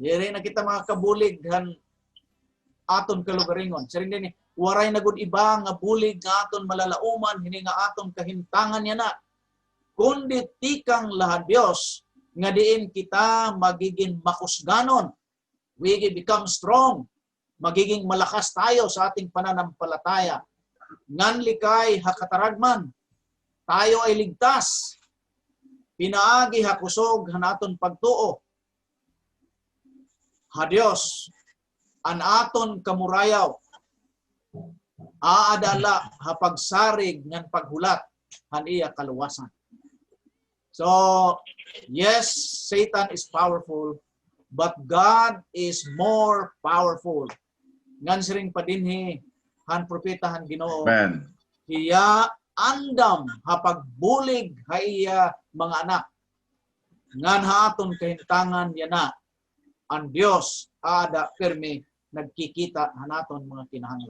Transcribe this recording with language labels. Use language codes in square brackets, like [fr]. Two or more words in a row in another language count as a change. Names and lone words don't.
[war] Diri na kita mga kabulig han aton kalugaringon. Siring din waray na gud iba nga bulig nga aton malalauman hini nga aton kahimtangan niya na. Kundi tikang lahat Dios nga diin kita magiging makusganon. [en] We become strong. [tl] Magiging malakas tayo sa ating pananampalataya. [war] Ngan likay hakataragman. [tl] Tayo ay ligtas. [war] Pinaagi hakusog hanaton pagtuo. Ha Dios, an aton kamurayaw. Aadala hapagsarig ngan paghulat han iya kaluwasan. [en] So, yes, Satan is powerful, but God is more powerful. [war] Ngan siring padinhi han propeta han Ginoo. Amen. Hiya andam hapagbulig haiya mga anak. Ngan haton kahintangan yana ang Dios ada pirmi nagkikita hanaton mga kinahanglan.